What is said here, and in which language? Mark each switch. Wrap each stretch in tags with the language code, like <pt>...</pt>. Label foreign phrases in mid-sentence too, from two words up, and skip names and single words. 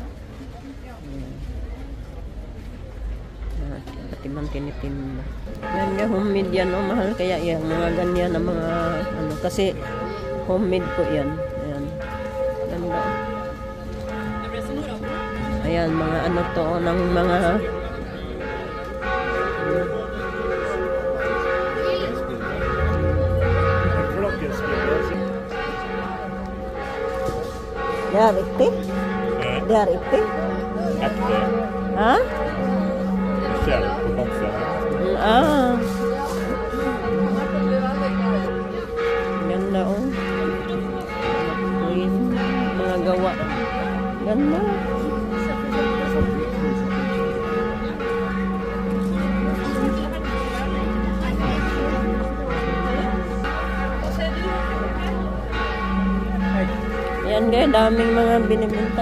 <tl>Pati man tinitinda. Yan nga, homemade yan, no? Mahal kaya yan. Mga ganyan na mga ano. Kasi homemade po yan. Ayan. Ganda. Ayan, mga ano to, ng mga</tl> <sv>det är riktigt. Det är riktigt. Ha? Ah.</sv> <tl>Ganda, oh. Mga gawa. Ganda. Yan guys, daming mga binibinta.</tl>